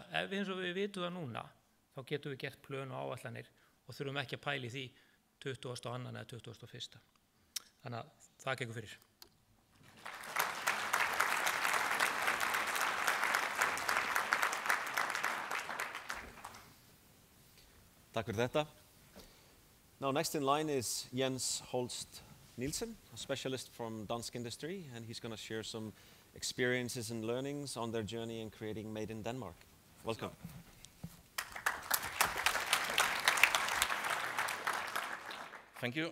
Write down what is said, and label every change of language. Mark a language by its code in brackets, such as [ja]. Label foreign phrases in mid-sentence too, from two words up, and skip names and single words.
[is] Ef við eins og við vitum það núna, þá getum við gert plön og áætlanir og þurfum ekki að pæla í því 22. eða 21. Þannig að þakka ykkur fyrir. Takk fyrir þetta. [en] Now next in line is Jens Holst Nielsen, a specialist from Dansk Industry, and he's going to share some experiences and learnings on their journey in creating Made in Denmark. Welcome. Thank you.